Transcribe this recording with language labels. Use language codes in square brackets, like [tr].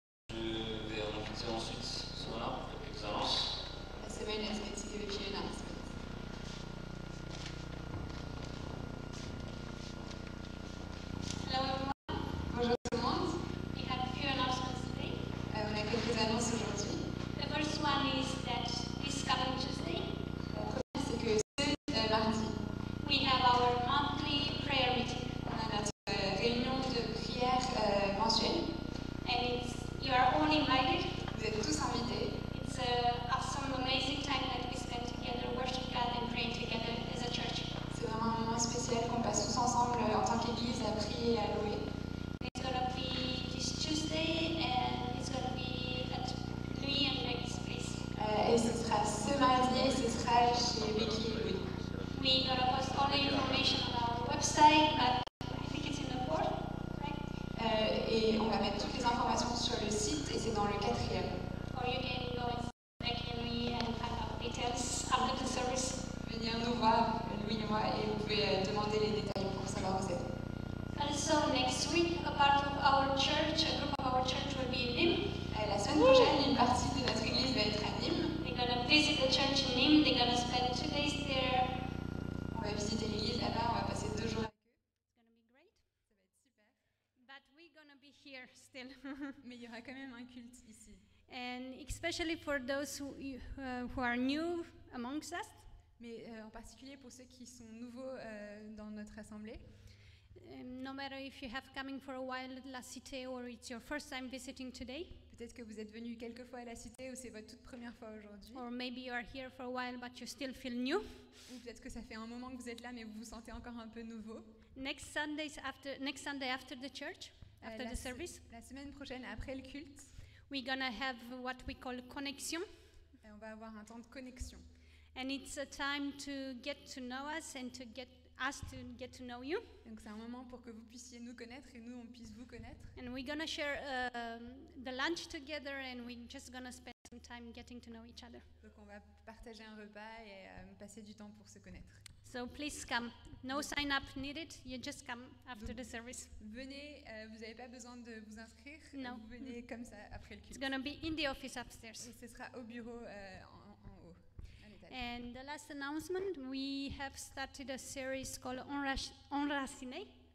[fr] Je vais inviter ensuite Simona pour quelques annonces. [en] Simone is going to give a few announcements. Hello everyone. [fr] Bonjour tout le monde. [en] We have a few announcements today. [fr] On a quelques annonces aujourd'hui. [en] The first one is that this coming Tuesday, [fr] La première, c'est que ce mardi, [en] we have our monthly prayer meeting. [fr] on a notre réunion de prière mensuelle. [en] And you are all invited. [fr] Vous êtes tous invités. [en] It's an awesome, amazing time that we spend together, worship God and praying together as a church. [fr] C'est vraiment un moment spécial qu'on passe tous ensemble en tant qu'église à prier et à louer. [en] It's going to be this Tuesday and it's going to be at Louis and Meg's place. [fr] Et ce sera ce mardi et ce sera chez Becky et Louis. [en] We're going to post all the information on our website, but I think it's in the fourth, right? [fr] Et on va mettre toutes les informations sur le site et c'est dans le 4e. [en] Or you can go and Becky and Louis and find out details after the service. [fr] Venir nous voir, Louis et moi, et vous pouvez demander les détails pour savoir où c'est. [en] Also, next week, a part of our church, a group of our church will be in Nîmes. [fr] La semaine prochaine, une partie de notre église va être à Nîmes. [en] They're going to visit the church in Nîmes. They're going to spend 2 days there. [fr] On va visiter l'église là-bas, on va passer 2 jours avec eux. [en] It's going to be great. [fr] Ça va être super. [en] But we're going to be here still. [fr] Mais il y aura quand même un culte ici. [en] And especially for those who are new amongst us. [fr] Mais en particulier pour ceux qui sont nouveaux dans notre assemblée. [en] No matter if you have coming for a while at La Cité or it's your first time visiting today, [fr] Peut-être que vous êtes venus quelques fois à la cité ou c'est votre toute première fois aujourd'hui. [en] or maybe you are here for a while but you still feel new. [fr] Ou peut-être que ça fait un moment que vous êtes là mais vous vous sentez encore un peu nouveau. [en] Next Sunday after the church, after the service, [fr] La semaine prochaine, après le culte, [en] we're gonna have what we call connexion, [fr] on va avoir un temps de connexion. [en] and it's a time to get to know us and to get us to get to know you. [fr] Donc c'est un moment pour que vous puissiez nous connaître et nous on puisse vous connaître. [en] And we're gonna share the lunch together, and we're just gonna spend some time getting to know each other. [fr] Donc on va partager un repas et passer du temps pour se connaître. [en] So please come. No sign up needed. You just come after the service. [fr] Venez, vous n'avez pas besoin de vous inscrire. Non. Vous venez comme ça après le [en] It's [fr] culte. [en] gonna be in the office upstairs. [fr] Et ce sera au bureau en haut, à l'étage. [en] And the last announcement, we have started a series called Enraciné.